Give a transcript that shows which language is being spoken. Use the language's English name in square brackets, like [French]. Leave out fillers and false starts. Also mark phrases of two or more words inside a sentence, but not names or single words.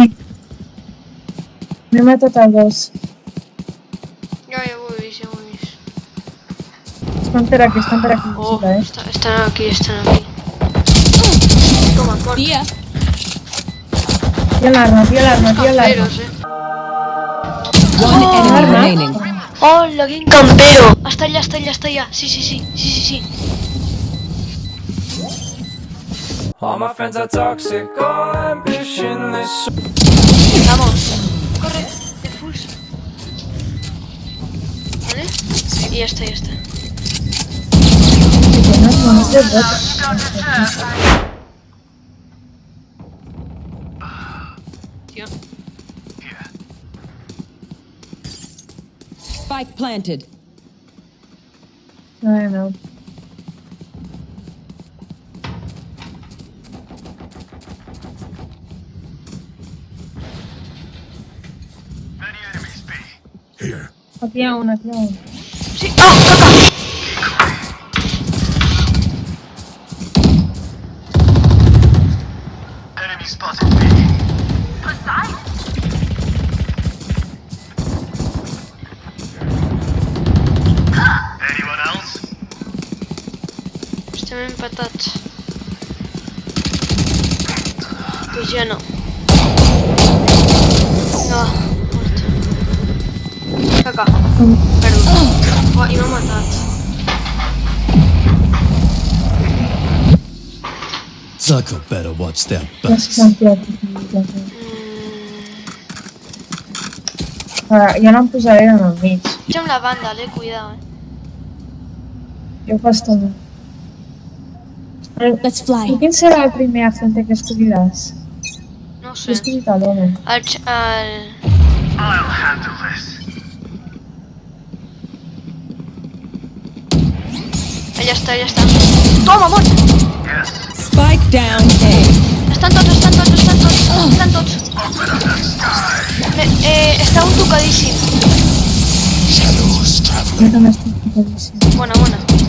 [Catalan] M'he matat a dos. Ja ho he vist, Estan per aquí, Oh, vigila, estan aquí. Toma, mort. Dia. Tira l'arma. Camperos, [English] One enemy remaining. [Catalan] Oh, quin campero! Està allà. Sí. [English] All my friends are toxic, all ambitionless. [Spanish] Vamos. Corre, defuse. ¿Vale? Y ya está. Tío. [English] Spike planted. No. Here. [Catalan] Aquí hi ha una. Sí, ah! [English] Enemy spotted B. Anyone else? [Catalan] Estem empatats. Pues ja no. No, mort. Caca. Perdut. Oh, i m'ha matat. [English] Zucker better watch their [Catalan] Ja [English] backs. [Catalan] s'han tirat. Jo no em posaré en el mig. Echa'm la banda, cuidado, Jo fa estona. [English] Let's fly. [Catalan] I quin serà el primer agente que escolliràs? No Jo he sé. escollit a l'home. [English] I'll handle this. [Catalan] Allà està. Toma, mort! [English] Yes. Spike down A. [Catalan] Estan tots. [English] Open up that sky. [Catalan] Està un tocadíssim. [English] Shadows [Catalan] Jo [English] traveling. [Catalan] també estic tocadíssim. Bona.